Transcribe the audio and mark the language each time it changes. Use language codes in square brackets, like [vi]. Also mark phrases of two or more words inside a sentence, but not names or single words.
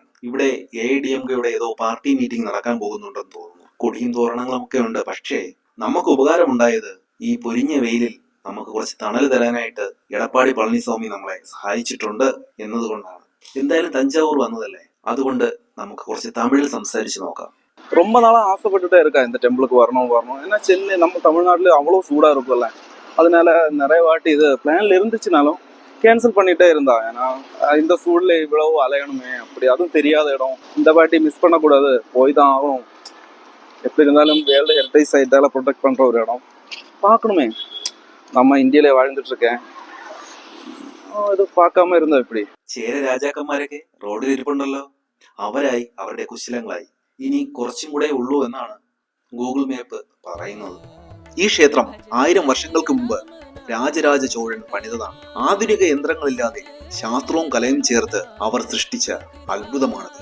[ml] ഇവിടെ AIDMKയുടെ ഏതോ പാർട്ടി മീറ്റിംഗ് നടക്കാൻ പോകുന്നുണ്ടെന്ന് തോന്നുന്നു. കൊടിയും തോരണങ്ങളും ഒക്കെ ഉണ്ട്. പക്ഷേ നമുക്ക് ഉപകാരമുണ്ടായത് ഈ പൊരിഞ്ഞ വെയിലിൽ നമുക്ക് കുറച്ച് തണൽ തരാനായിട്ട് എടപ്പാടി പളനിസ്വാമി നമ്മളെ സഹായിച്ചിട്ടുണ്ട് എന്നതുകൊണ്ടാണ്. എന്തായാലും തഞ്ചാവൂർ വന്നതല്ലേ, അതുകൊണ്ട് നമുക്ക് കുറച്ച് തമിഴിൽ സംസാരിച്ച് നോക്കാം. [ta] ரொம்ப நாளா ஆசைப்பட்டுட்டே இருக்கேன் இந்த டெம்பிளுக்கு வரணும். ஏன்னா சென்னை நம்ம தமிழ்நாட்டுல அவ்வளோ சூடா இருக்கும்ல, அதனால நிறைய வாட்டி இது பிளான்ல இருந்துச்சுனாலும் கேன்சல் பண்ணிட்டே இருந்தா. ஏன்னா இந்த சூழ்நிலை இவ்வளவு அலையணுமே, அப்படி அதுவும் தெரியாத இடம். இந்த வாட்டி மிஸ் பண்ணக்கூடாது, போய் தான் ஆகணும். எப்படி இருந்தாலும் வேர்ல்டு ஹெரிட்டேஜ் சைட்டால ப்ரொடெக்ட் பண்ற ஒரு இடம் பார்க்கணுமே. நம்ம ഇന്ത്യയിലെ வாழ்ந்துட்டு இருக்கேன், ഇത് பார்க்காம இருந்தா எப்படி? [ml] ചേര രാജാക്കന്മാരൊക്കെ റോഡിൽ ഇരിപ്പുണ്ടല്ലോ. അവരായി അവരുടെ കുശലങ്ങളായി. ഇനി കുറച്ചും കൂടെ ഉള്ളൂ എന്നാണ് ഗൂഗിൾ മാപ്പ് പറയുന്നത്. ഈ ക്ഷേത്രം 1000 വർഷങ്ങൾക്ക് മുമ്പ് രാജരാജ ചോഴൻ പണിതതാണ്. ആധുനിക യന്ത്രങ്ങളില്ലാതെ ശാസ്ത്രവും കലയും ചേർത്ത് അവർ സൃഷ്ടിച്ച അത്ഭുതമാണത്.